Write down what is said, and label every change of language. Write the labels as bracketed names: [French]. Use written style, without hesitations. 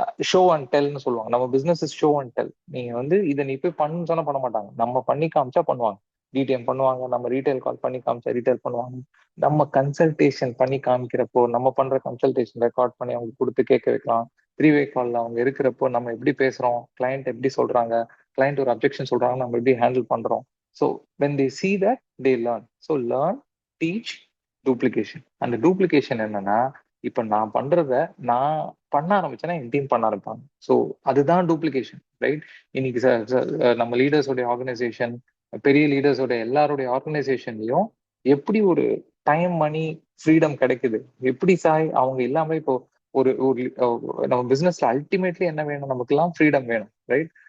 [Tamil] Show and டெல்னு சொல்லுவாங்க. நம்ம business is show and tell. நீங்க வந்து இதை நீ போய் பண்ணு சொன்னா பண்ண மாட்டாங்க, நம்ம பண்ணி காமிச்சா பண்ணுவாங்க. டிடிஎம் பண்ணுவாங்க, நம்ம ரீட்டைல் கால் பண்ணி காமிச்சா ரீட்டைல் பண்ணுவாங்க, நம்ம கன்சல்டேஷன் பண்ணி காமிக்கிறப்போ நம்ம பண்ற கன்சல்டேஷன் ரெக்கார்ட் பண்ணி அவங்க கொடுத்து கேட்க வைக்கலாம். 3-வே கால்ல அவங்க இருக்கிறப்போ நம்ம எப்படி பேசுறோம், கிளையண்ட் எப்படி சொல்றாங்க, கிளையண்ட் ஒரு அப்ஜெக்ஷன் சொல்றாங்க, நம்ம எப்படி ஹேண்டில் பண்றோம். [English] So when they see that they learn. So learn, teach, duplication. [Tamil] அந்த டூப்ளிகேஷன் என்னன்னா, இப்ப நான் பண்றத நான் பண்ண ஆரம்பிச்சேன்னா என் டீம் பண்ண ஆரம்பிப்பாங்க. ஸோ அதுதான் டூப்ளிகேஷன், ரைட்? இன்னைக்கு நம்ம லீடர்ஸோடைய ஆர்கனைசேஷன், பெரிய லீடர்ஸோட எல்லாருடைய ஆர்கனைசேஷன்லயும் எப்படி ஒரு டைம், மணி, ஃப்ரீடம் கிடைக்குது, எப்படி சாய் அவங்க இல்லாம இப்போ ஒரு நம்ம பிசினஸ்ல அல்டிமேட்லி என்ன வேணும், நமக்கு எல்லாம் ஃப்ரீடம் வேணும், ரைட்?